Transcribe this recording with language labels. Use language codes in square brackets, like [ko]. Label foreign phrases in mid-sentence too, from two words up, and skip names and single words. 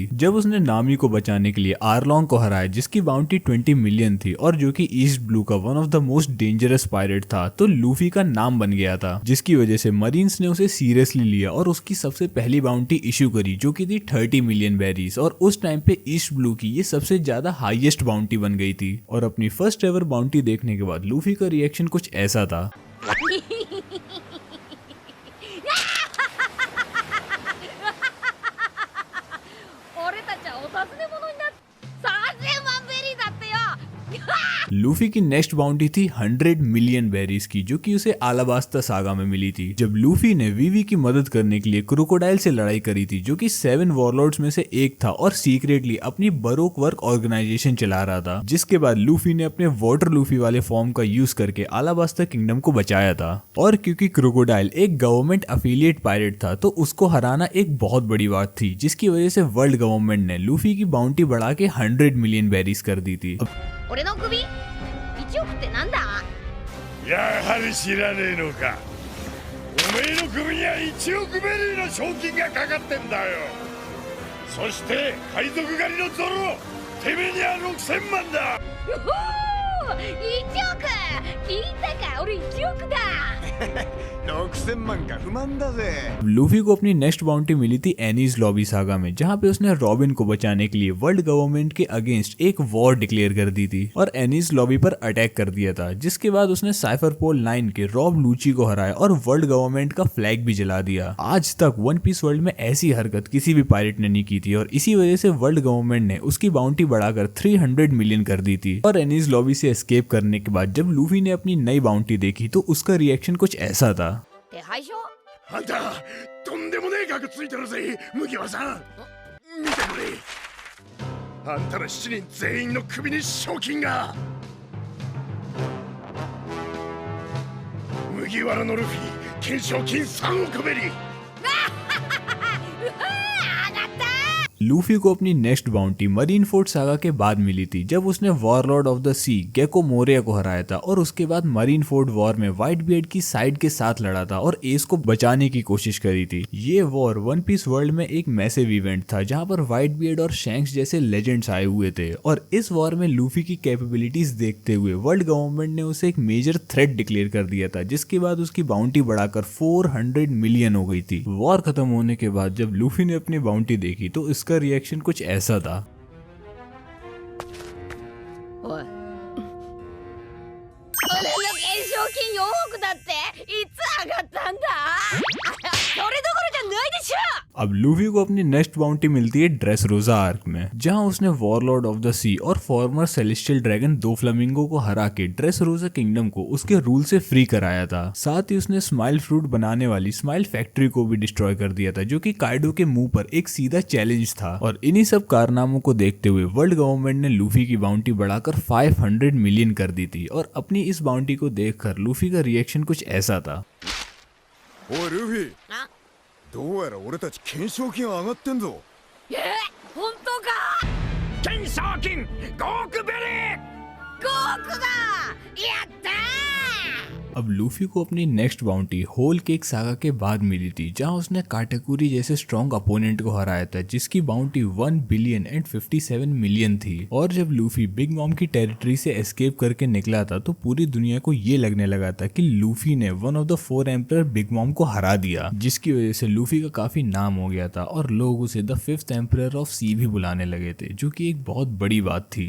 [hi] जब उसने नामी को बचाने के लिए आर्लोंग को हराया जिसकी बाउंटी 20 मिलियन थी और जो कि ईस्ट ब्लू का [en] one of the most dangerous pirate [hi] था, तो लूफी का नाम बन गया था, जिसकी वजह से मरीन्स ने उसे सीरियसली लिया और उसकी सबसे पहली [en] bounty issue [hi] करी जो की थी 30 [en] million berries. [hi] और उस टाइम पे ईस्ट ब्लू की ये सबसे ज्यादा [en] highest bounty [hi] बन गई थी। और अपनी [en] first ever bounty [hi] देखने के बाद लूफी का रिएक्शन कुछ ऐसा था। [ja] 俺たちはお尋ね者になって3000万ベリーだってよ [hi] लूफी की [en] next bounty [hi] थी 100 [en] million berries [hi] की जो कि उसे आलाबास्ता सागा में मिली थी, जब लूफी ने वीवी की मदद करने के लिए क्रोकोडाइल से लड़ाई करी थी जो कि 7 वॉरलॉर्ड्स में से एक था और सीक्रेटली अपनी बरोक वर्क ऑर्गेनाइजेशन चला रहा था। जिसके बाद लूफी ने अपने वाटर लूफी वाले फॉर्म का यूज करके आलाबास्ता किंगडम को बचाया था। और क्योंकि क्रोकोडाइल एक [en] government affiliate pirate [hi] था तो उसको हराना एक बहुत बड़ी बात थी, जिसकी वजह से वर्ल्ड गवर्नमेंट ने लूफी की बाउंटी बढ़ा के 100 [en] million berries [hi] कर दी थी। [ja] 俺の首1億ってなんだやはり知らねえのか。おめえの首には1億ベリーの賞金がかかってんだよ。そして海賊狩りのゾロ、てめえには6000万だ。 1億聞いたか俺1億だ 6000万か不満だぜ。 [hi] लूफी को अपनी [en] next bounty [hi] मिली थी एनीज लॉबी सागा में, जहां पे उसने रॉबिन को बचाने के लिए वर्ल्ड गवर्नमेंट के अगेंस्ट एक [en] war declare [hi] कर दी थी और एनीज लॉबी पर अटैक कर दिया था। जिसके बाद उसने साइफर पोल 9 के रॉब लूची को हराया और वर्ल्ड गवर्नमेंट का फ्लैग भी जला दिया। आज तक वन पीस वर्ल्ड में ऐसी हरकत किसी भी पायरेट ने नहीं की थी और इसी वजह से वर्ल्ड गवर्नमेंट ने उसकी बाउंटी बढ़ाकर 300 मिलियन कर दी थी। और एनीज लॉबी से एस्केप करने के बाद जब लूफी ने अपनी नई बाउंटी देखी तो उसका रिएक्शन कुछ ऐसा था। [ja] 手配書あんたとんでもねえ額ついてるぜ麦わらさん。見てくれ、あんたら7人全員の首に賞金が。麦わらのルフィ懸賞金3億ベリー。 [hi] लूफी को अपनी [en] next bounty [hi] मरीन फोर्ट सागा के बाद मिली थी जब उसने [en] warlord of the sea [hi] गेको मोरिया को हराया था और उसके बाद मरीन फोर्ट वॉर में व्हाइट बियर्ड की साइड के साथ लड़ा था और एस को बचाने की कोशिश करी थी। ये वॉर वन पीस वर्ल्ड में एक [en] massive event [hi] था जहां पर व्हाइट बियर्ड और शैंक्स जैसे लेजेंड्स आए हुए थे और इस वॉर में लूफी की कैपेबिलिटीज देखते हुए वर्ल्ड गवर्नमेंट ने उसे एक [en] major threat declare [hi] कर दिया था, जिसके बाद उसकी बाउंटी बढ़ाकर 400 मिलियन हो गई थी। वॉर खत्म होने के बाद जब लूफी ने अपनी बाउंटी देखी तो इसका रिएक्शन कुछ ऐसा था। [ja] おい俺の懸賞金4億だっていつ上がったんだそれどころじゃないでしょ [hi] अब लूफी को अपनी [en] next bounty [hi] मिलती है ड्रेस रोजा आर्क में, जहां उसने [en] warlord of the sea [hi] और [en] former celestial dragon [hi] दो फ्लेमिंगो को हरा के ड्रेस रोजा किंगडम को उसके रूल से फ्री कराया था। साथ ही उसने स्माइल फ्रूट बनाने वाली स्माइल फैक्ट्री को भी डिस्ट्रॉय कर दिया था जो कि काइडो के मुंह पर एक सीधा चैलेंज था। और इन्हीं सब कारनामों को देखते हुए वर्ल्ड गवर्नमेंट ने लूफी की बाउंटी बढ़ाकर 500 मिलियन कर दी थी और अपनी इस बाउंटी को देखकर लूफी का रिएक्शन कुछ ऐसा था। [ja] おいルフィ、あどうやら俺たち懸賞金上がってんぞ。本当か懸賞金5億ベリー。 5億だやったー [hi] अब लूफी को अपनी [en] next bounty [hi] होल केक सागा के बाद मिली थी जहां उसने काटाकुरी जैसे [en] strong opponent [hi] को हराया था जिसकी बाउंटी 1 [en] billion and 57 million [hi] थी। और जब लूफी बिग मॉम की टेरिटरी से एस्केप करके निकला था तो पूरी दुनिया को ये लगने लगा था कि लूफी ने [en] one of the 4 emperor [hi] बिग मॉम को हरा दिया, जिसकी वजह से लूफी का काफी नाम हो गया था और लोग उसे [en] the 5th emperor of sea [hi] भी बुलाने लगे थे, जो कि एक बहुत बड़ी बात थी।